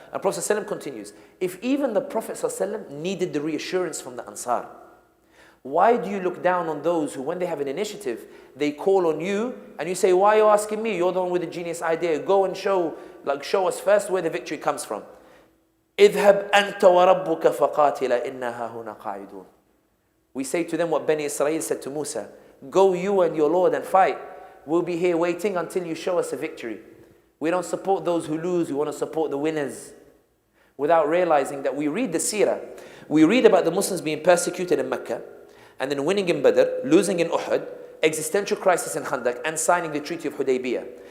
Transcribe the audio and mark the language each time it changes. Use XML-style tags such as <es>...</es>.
<en>And Prophet ﷺ continues, if even the Prophet ﷺ needed the reassurance from the Ansar, why do you look down on those who, when they have an initiative, they call on you and you say, why are you asking me? You're the one with the genius idea. Go and show us first where the victory comes from.</en> <ar>اذهب أنت وربك فقاتلا إنها هنا قاعدون.</ar> <en>We say to them what Bani Israel said to Musa, go you and your Lord and fight. We'll be here waiting until you show us a victory. We don't support those who lose, we want to support the winners. Without realizing that we read the seerah, we read about the Muslims being persecuted in Mecca, and then winning in Badr, losing in Uhud, existential crisis in Khandaq, and signing the Treaty of Hudaybiyah.</en>